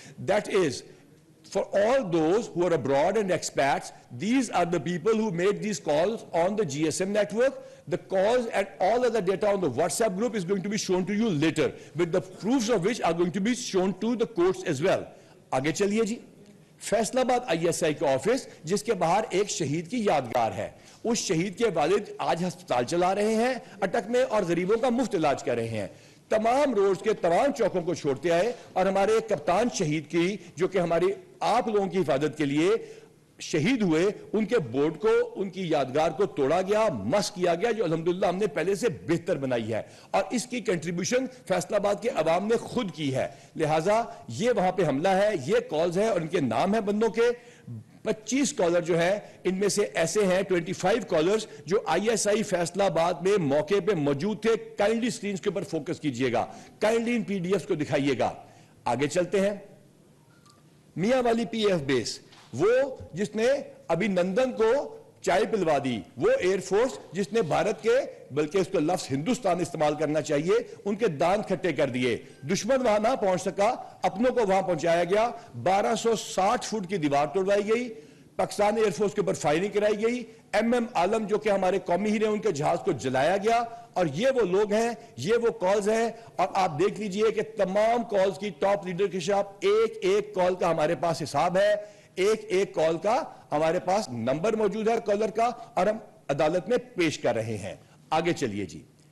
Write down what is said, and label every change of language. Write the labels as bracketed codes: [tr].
[en] That is, for all those who are abroad and expats, these are the people who made these calls on the GSM network. The calls and all other data on the WhatsApp group is going to be shown to you later, with the proofs of which are going to be shown to the courts as well. [ur] آگے چلیے جی. فیصل آباد I S I کا office جس کے باہر ایک شہید کی یادگار ہے, اس شہید کے والد آج ہسپتال چلا رہے ہیں اٹک میں اور غریبوں کا مفت علاج کر رہے ہیں. تمام روڈز کے تمام چوکوں کو چھوڑتے آئے اور ہمارے ایک کپتان شہید کی جو کہ ہماری آپ لوگوں کی حفاظت کے لیے شہید ہوئے, ان کے بورڈ کو, ان کی یادگار کو توڑا گیا, مس کیا گیا, جو الحمدللہ ہم نے پہلے سے بہتر بنائی ہے, اور اس کی کنٹریبیوشن فیصل آباد کے عوام نے خود کی ہے. لہٰذا یہ وہاں پہ حملہ ہے, یہ کالز ہیں اور ان کے نام ہیں بندوں کے. 25 کالر جو ہے ان میں سے ایسے ہیں 25 کالرز جو آئی ایس آئی فیصل آباد میں موقع پہ موجود تھے. کائنڈلی سکرینز کے اوپر فوکس کیجئے گا, کائنڈلی ان پی ڈی ایفز کو دکھائیے گا. آگے چلتے ہیں. میاں والی پی ایف بیس, وہ جس نے ابھی نندن کو چائے پلوا دی, وہ ایئر فورس جس نے بھارت کے, بلکہ اس کو لفظ ہندوستان استعمال کرنا چاہیے, ان کے دان کھٹے کر دیے. دشمن وہاں نہ پہنچ سکا, اپنوں کو وہاں پہنچایا گیا. 1260 فٹ کی دیوار توڑوائی گئی, پاکستان ایئر فورس کے اوپر فائرنگ کرائی گئی. ایم عالم جو کہ ہمارے قومی ہیرے, ان کے جہاز کو جلایا گیا. اور یہ وہ لوگ ہیں, یہ وہ کالز ہیں, اور آپ دیکھ لیجئے کہ تمام کالز کی ٹاپ لیڈر کے خلاف ایک ایک کال کا ہمارے پاس حساب ہے, ایک ایک کال کا ہمارے پاس نمبر موجود ہے کالر کا, اور ہم عدالت میں پیش کر رہے ہیں. آگے چلیے جی.